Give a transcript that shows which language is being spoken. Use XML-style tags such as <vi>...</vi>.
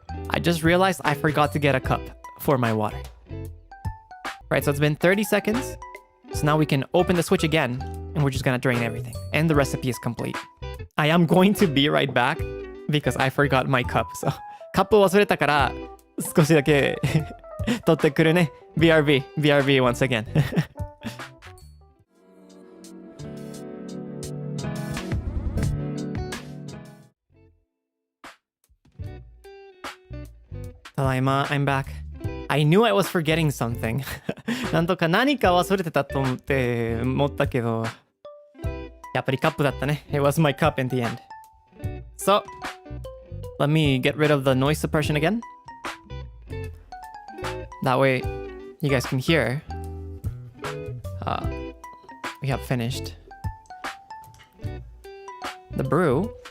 <en>I just realized I forgot to get a cup for my water. Right, so it's been 30 seconds. So now we can open the switch again, and we're just gonna drain everything. And the recipe is complete. I am going to be right back because I forgot my cup.</en> <ja>So, カップを忘れたから少しだけ取ってくるね。</ja> <en>BRB once again. Tadaima, I'm back. I knew I was forgetting something.</en> <ja>なんとか何か忘れてたと思ったけど、やっぱりカップだったね。</ja> <en>It was my cup in the end. So, let me get rid of the noise suppression again. That way, you guys can hear. We have finished the brew.</en>